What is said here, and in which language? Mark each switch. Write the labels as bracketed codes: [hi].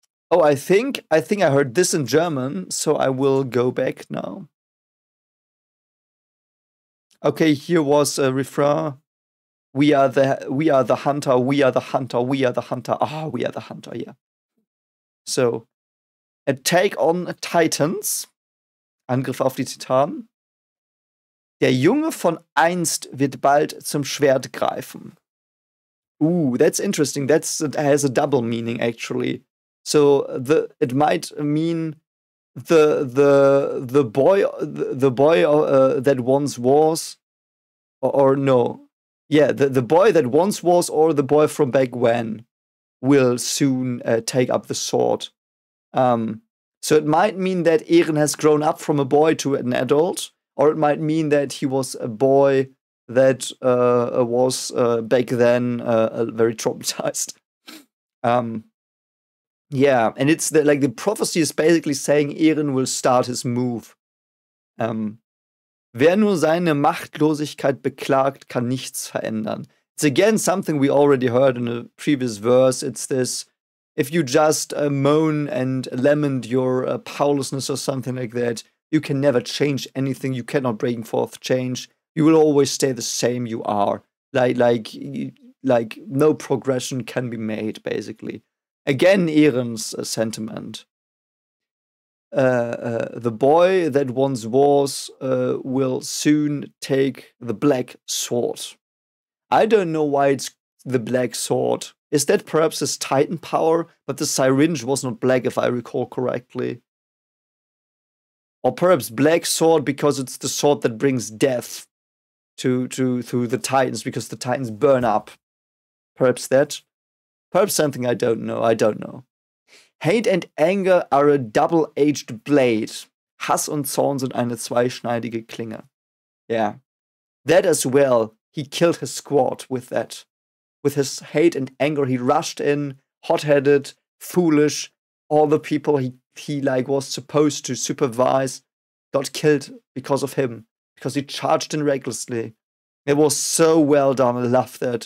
[en] Oh, I think I heard this in German, so I will go back now. Okay, here was a refrain. We are the hunter, we are the hunter, we are the hunter. Ah, we are the hunter, yeah. So, Attack on Titans. [de] Angriff auf die Titanen. Der Junge von einst wird bald zum Schwert greifen. [en] Ooh, that's interesting. That has a double meaning, actually. So it might mean the boy that once was, or no, yeah, the boy that once was, or the boy from back when, will soon take up the sword. So it might mean that Eren has grown up from a boy to an adult, or it might mean that he was a boy that was back then very traumatized. Yeah, and it's the prophecy is basically saying Eren will start his move. [de] Wer nur seine Machtlosigkeit beklagt, kann nichts verändern. [en] It's again something we already heard in a previous verse. It's this, if you just moan and lament your powerlessness or something like that, you can never change anything. You cannot bring forth change. You will always stay the same you are. Like no progression can be made, basically. Again, Eren's sentiment. The boy that once was will soon take the black sword. I don't know why it's the black sword. Is that perhaps his Titan power? But the syringe was not black, if I recall correctly. Or perhaps black sword because it's the sword that brings death to the Titans, because the Titans burn up. Perhaps that. Perhaps something I don't know. I don't know. Hate and anger are a double-edged blade. [de] Hass und Zorn sind eine zweischneidige Klinge. [en] Yeah. That as well. He killed his squad with that. With his hate and anger, he rushed in, hot-headed, foolish. All the people he like was supposed to supervise got killed because of him. Because he charged in recklessly. It was so well done. I love that.